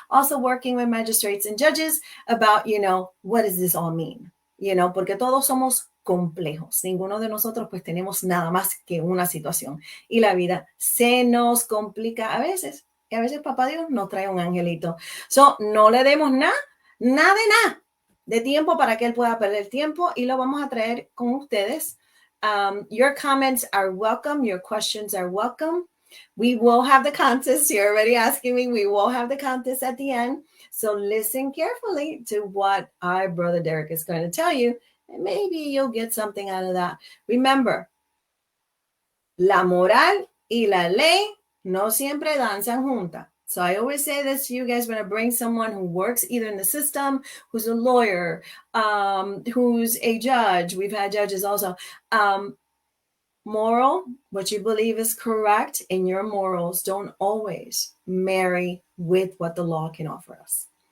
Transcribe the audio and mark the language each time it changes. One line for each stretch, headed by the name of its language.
English: Also working with magistrates and judges about, you know, what does this all mean? You know,
Spanish: porque todos somos complejos. Ninguno de nosotros pues tenemos nada más que una situación. Y la vida se nos complica a veces. Y a veces Papá Dios nos trae un angelito. So, no le demos nada de tiempo para que él pueda perder tiempo, y lo vamos a traer con ustedes.
English: Your comments are welcome. Your questions are welcome. We will have the contest. You're already asking me. We will have the contest at the end. So listen carefully to what our brother Derik is going to tell you, and maybe you'll get something out of that. Remember,
Spanish: La moral y la ley no siempre danzan juntas.
English: So I always say this to you guys when I bring someone who works either in the system, who's a lawyer, who's a judge. We've had judges also. Moral, what you believe is correct, and your morals don't always marry with what the law can offer us.